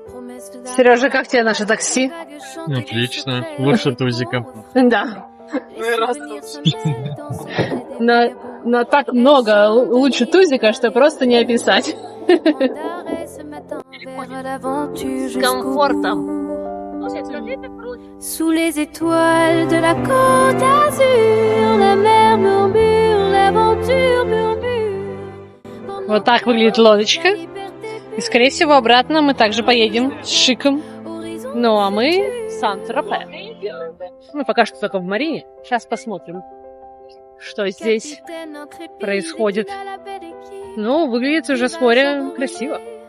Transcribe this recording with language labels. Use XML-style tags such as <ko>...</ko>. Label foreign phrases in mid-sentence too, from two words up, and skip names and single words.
<ru>Сережа, как тебе наше такси? Отлично. Лучше тузика. Да. Но так много лучше тузика, что просто не описать. С комфортом.</ru> <fr>Sous les étoiles de la côte d'Azur, la mer murmure, l'aventure murmure.</fr> <ru>Вот так выглядит лодочка. И, скорее всего, обратно мы также поедем с шиком. Ну, а мы в Сан-Тропе. Мы пока что только в Марине. Сейчас посмотрим, что здесь происходит. Ну, выглядит уже с моря красиво.</ru>